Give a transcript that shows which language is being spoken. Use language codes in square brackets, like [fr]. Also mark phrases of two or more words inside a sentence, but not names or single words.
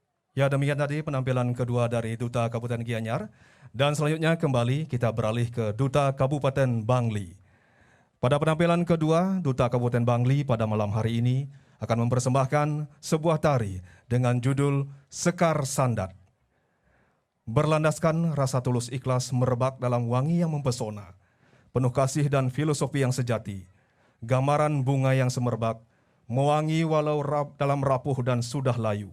[id] Ya, demikian tadi penampilan kedua dari Duta Kabupaten Gianyar. Dan selanjutnya kembali kita beralih ke Duta Kabupaten Bangli. Pada penampilan kedua, Duta Kabupaten Bangli pada malam hari ini akan mempersembahkan sebuah tari dengan judul Sekar Sandat. Berlandaskan rasa tulus ikhlas merebak dalam wangi yang mempesona, penuh kasih dan filosofi yang sejati, gambaran bunga yang semerbak, mewangi walau dalam rapuh dan sudah layu.